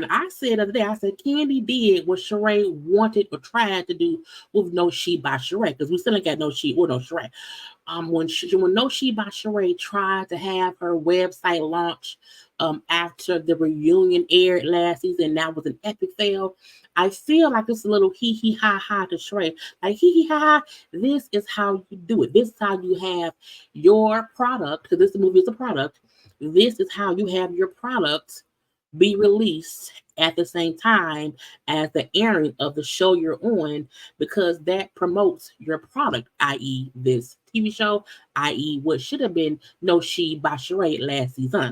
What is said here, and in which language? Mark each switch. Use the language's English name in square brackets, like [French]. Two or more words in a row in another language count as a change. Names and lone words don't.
[English] And I said the other day, I said Kandi did what Sheree wanted or tried to do with No She by Sheree, because we still ain't got No She or No Sheree. When No She by Sheree tried to have her website launch after the reunion aired last season, that was an epic fail. I feel like it's a little hee hee ha ha to Sheree. Like hee hee ha ha, this is how you do it. This is how you have your product, because this movie is a product. This is how you have your product be released at the same time as the airing of the show you're on, because that promotes your product, i.e., this TV show, i.e., what should have been No She by Sheree last season.